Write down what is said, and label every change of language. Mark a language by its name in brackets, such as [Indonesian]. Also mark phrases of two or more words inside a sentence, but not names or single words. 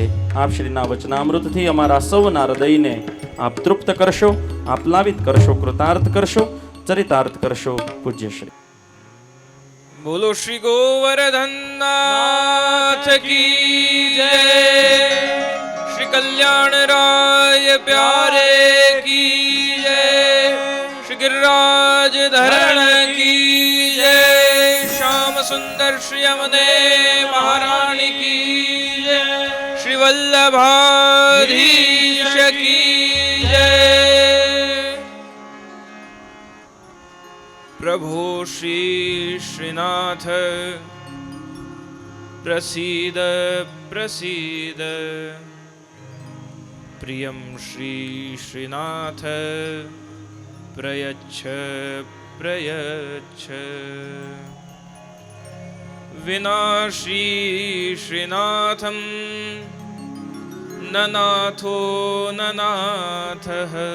[Gujarati] આપ શ્રીના વચનામૃતથી અમારા સૌના હૃદયને આપ તૃપ્ત કરશો, આપ્લાવિત કરશો, કૃતાર્થ કરશો, ચરિતાર્થ કરશો. પૂજ્યશ્રી [Hindi] बोलो श्री गोवर्धननाथ की जय, श्री कल्याण राय प्यारे की जय, श्री गिरिराज धरण की जय, श्याम सुंदर श्री अमने महारानी की जय, श्री वल्लभाधीश की जय। [Sanskrit] प्रभो श्री श्रीनाथ प्रसीद प्रसीद। प्रियं श्री श्रीनाथ प्रयच्छ प्रयच्छ विना श्री श्रीनाथं ननाथो ननाथः